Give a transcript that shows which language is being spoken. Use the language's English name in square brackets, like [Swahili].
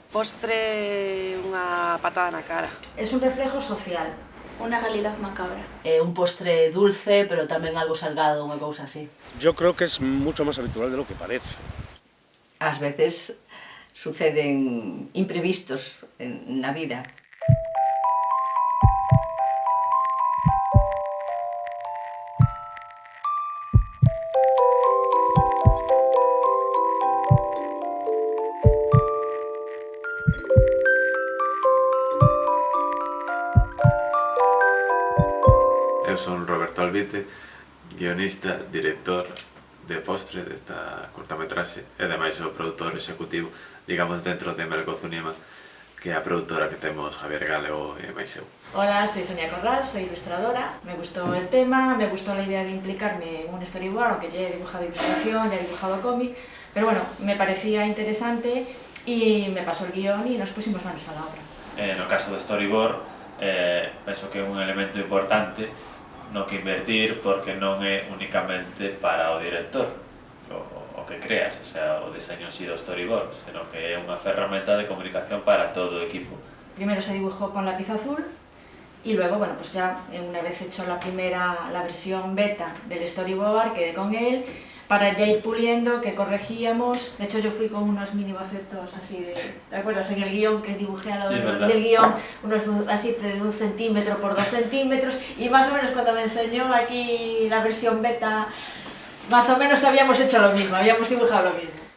[Galician] Postre, unha patada na cara. [Spanish] Es un reflejo social. Una realidad macabra. [Galician] Un postre dulce, pero tamén algo salgado, unha cousa así. [Spanish] Yo creo que es mucho más habitual de lo que parece. [Galician] Ás veces suceden imprevistos na vida. Eu son Roberto Albite, guionista, director de Postre desta curtametraxe e ademais o produtor executivo, digamos, dentro de Melgozunima, que é a produtora que temos Javier Galego e máis eu. [Spanish] Hola, soy Sonia Corral, soy ilustradora. Me gustó el tema, me gustó la idea de implicarme en un storyboard, aunque ya he dibujado ilustración, ya he dibujado cómic, pero bueno, me parecía interesante y me pasó el guión y nos pusimos manos a la obra. [Galician] No caso do storyboard, penso que é un elemento importante no que invertir, porque non é únicamente para o director o que creas, o sea, o diseño en sí do storyboard, senón que é unha ferramenta de comunicación para todo o equipo. [Spanish] Primero se dibujó con lápiz azul y luego, bueno, pues ya una vez hecho la versión beta del storyboard, quedé con él para ya ir puliendo, que corregíamos. De hecho, yo fui con unos mini bocetos así de... ¿Te acuerdas? En el guión que dibujé al lado del guión, unos así de 1 centímetro por 2 centímetros, y más o menos cuando me enseñó aquí la versión beta, más o menos habíamos hecho lo mismo, habíamos dibujado lo mismo.